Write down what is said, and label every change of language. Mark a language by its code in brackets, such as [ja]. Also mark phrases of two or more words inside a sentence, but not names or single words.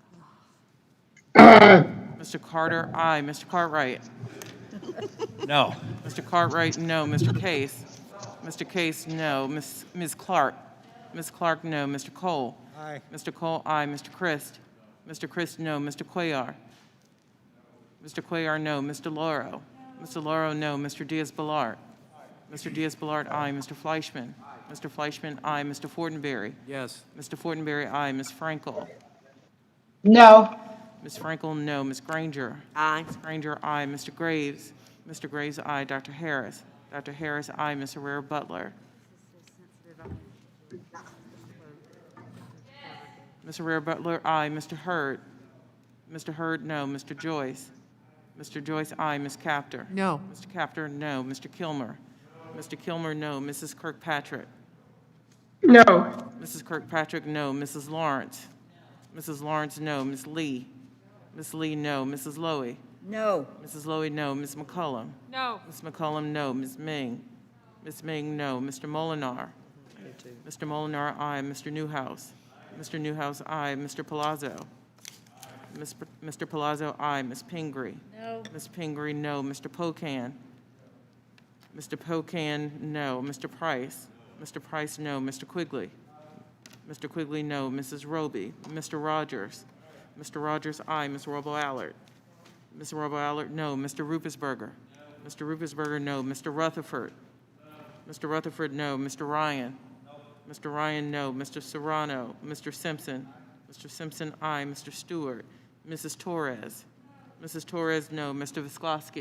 [en] Mr. Carter, aye. Mr. Cartwright. No. Mr. Cartwright, no. Mr. Case. Mr. Case, no. Ms. Clark. Ms. Clark, no. Mr. Cole. Aye. Mr. Cole, aye. Mr. Christ. Mr. Christ, no. Mr. Cuellar. Mr. Cuellar, no. Mr. Lauro. Mr. Lauro, no. Mr. Diaz-Balart. Mr. Diaz-Balart, aye. Mr. Fleischman. Mr. Fleischman, aye. Mr. Fortenberry. Yes. Mr. Fortenberry, aye. Ms. Frankel. No. Ms. Frankel, no. Ms. Granger. Aye. Ms. Granger, aye. Mr. Graves. Mr. Graves, aye. Dr. Harris. Dr. Harris, aye. Ms. Herrera Butler. Ms. Herrera Butler, aye. Mr. Hurd. Mr. Hurd, no. Mr. Joyce. Mr. Joyce, aye. Ms. Capter. No. Mr. Capter, no. Mr. Kilmer. Mr. Kilmer, no. Mrs. Kirkpatrick. No. Mrs. Kirkpatrick, no. Mrs. Lawrence. Mrs. Lawrence, no. Ms. Lee. Ms. Lee, no. Mrs. Lowy. No. Mrs. Lowy, no. Ms. McCullum. No. Ms. McCullum, no. Ms. Ming. Ms. Ming, no. Mr. Molinar. Mr. Molinar, aye. Mr. Newhouse. Mr. Newhouse, aye. Mr. Palazzo. Mr. Palazzo, aye. Ms. Pingree. No. Ms. Pingree, no. Mr. Pocan. Mr. Pocan, no. Mr. Price. Mr. Price, no. Mr. Quigley. Mr. Quigley, no. Mrs. Roby. Mr. Rogers. Mr. Rogers, aye. Ms. Robo-Allard. Ms. Robo-Allard, no. Mr. Rupesberger. Mr. Rupesberger, no. Mr. Rutherford. Mr. Rutherford, no. Mr. Ryan. Mr. Ryan, no. Mr. Serrano. Mr. Simpson. Mr. Simpson, aye. Mr. Stewart. Mrs. Torres. Mrs. Torres, no. Mr. Visklosky.